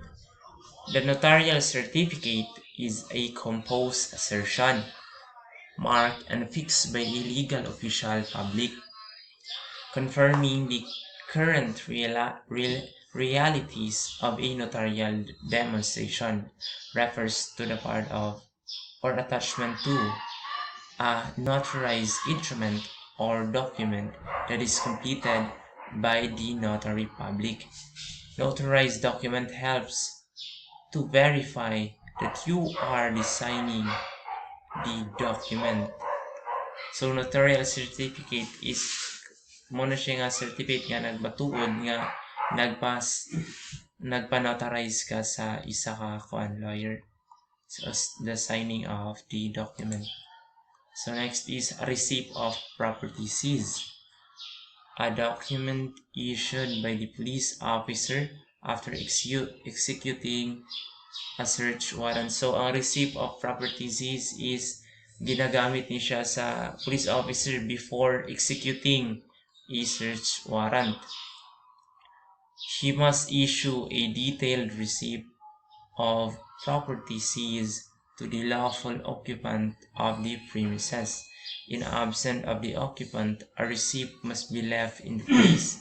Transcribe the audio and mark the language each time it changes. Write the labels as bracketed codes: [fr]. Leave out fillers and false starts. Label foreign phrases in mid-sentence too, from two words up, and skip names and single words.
[en] The notarial certificate is a composed assertion, marked and fixed by a legal official public, confirming the current realities of a notarial demonstration, refers to the part of or attachment to a notarized instrument or document that is completed by the notary public. Notarized document helps to verify that you are designing the document. [ceb] So [en] notarial certificate [ceb] is mo na siya nga certificate nga nagbatuod nga nagpa-notarize ka sa isa ka lawyer. [en] So the signing of the document. So next is a receipt of property seized. A document issued by the police officer after executing a search warrant. [ceb] So ang [en] receipt of property seized is [ceb] ginagamit ni siya sa [en] police officer before executing a search warrant. He must issue a detailed receipt of property seized to the lawful occupant of the premises. In absence of the occupant, a receipt must be left in place.